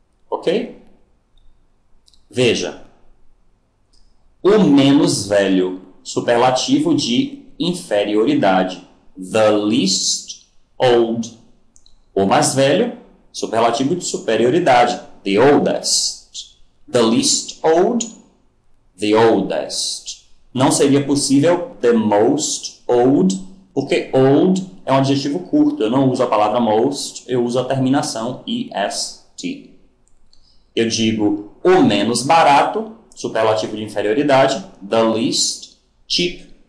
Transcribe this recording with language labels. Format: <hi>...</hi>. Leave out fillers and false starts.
<pt>Ok? Veja. O menos velho, superlativo de inferioridade.</pt> <en>The least old.</en> <pt>O mais velho, superlativo de superioridade.</pt> <en>The oldest. The least old, the oldest.</en> <pt>Não seria possível</pt> <en>the most old,</en> <pt>porque old é um adjetivo curto. Eu não uso a palavra most, eu uso a terminação est. Eu digo o menos barato, superlativo de inferioridade,</pt> <en>the least cheap.</en>